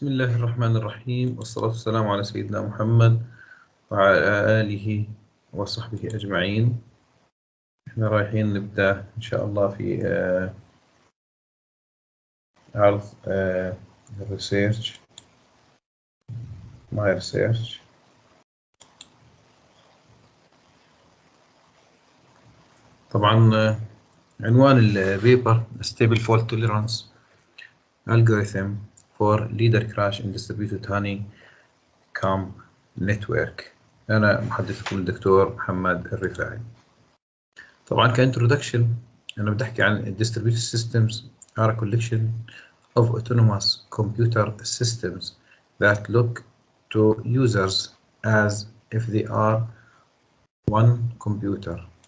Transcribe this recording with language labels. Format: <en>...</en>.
<ar>بسم الله الرحمن الرحيم، والصلاة والسلام على سيدنا محمد وعلى آله وصحبه أجمعين. احنا رايحين نبدأ إن شاء الله في عرض الريسيرش ماي ريسيرش. طبعا عنوان البيبر</ar> <en>Stable Fault Tolerance Algorithm for Leader Crash in Distributed Honeycomb Network.</en> <ar>أنا محدثكم الدكتور محمد الرفاعي. طبعا كintroduction أنا بدي أحكي عن</ar> <en>Distributed Systems are a collection of autonomous computer systems that look to users as if they are one computer.</en>